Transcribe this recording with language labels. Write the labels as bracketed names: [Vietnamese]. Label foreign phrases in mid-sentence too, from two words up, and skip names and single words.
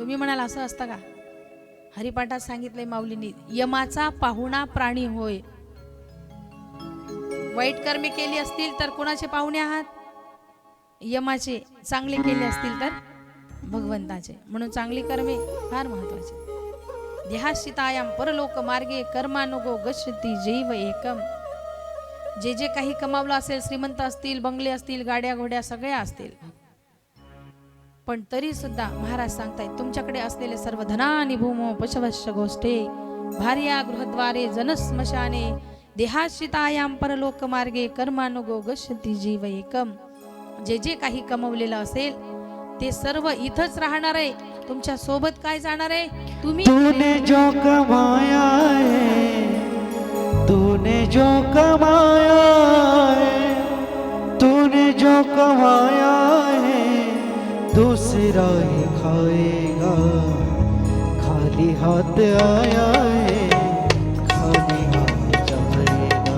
[Marathi] तुम्ही म्हणाल असं असतं का? हरिपाठात सांगितलंय माऊलींनी, यमाचा पाहुणा प्राणी होय. वाईट कर्मे केली असतील तर कोणाचे पाहुणे आहात? यमाचे. चांगले केले असतील तर भगवंताचे. म्हणून चांगली कर्मे फार महत्वाची. [Sanskrit] देहाश्रितायाम परलोक मार्गे कर्मानुगो गच्छति जैव एकम. [Marathi] जे जे काही कमावलं असेल, श्रीमंत असतील, बंगले असतील, गाड्या घोड्या सगळ्या असतील, पण तरी सुद्धा महाराज सांगतायत तुमच्याकडे असलेले सर्व [Sanskrit] धनानि भूमो पशवश्य गोष्टे भार्या गृहद्वारे जनस्मशाने देहाश्रितायाम परलोक मार्गे कर्मानुगो गच्छति जीव एकम. [Marathi] जे जे काही कमवलेलं असेल ते सर्व इथंच राहणार आहे, तुमच्या सोबत काय जाणार आहे? तुम्ही [Hindi] तूने जो कमाया है, तूने जो कमाया है, तूने जो कमाया है, दूसरा ही खाएगा. खाली हाथ आया है, खाली हाथ जाएगा.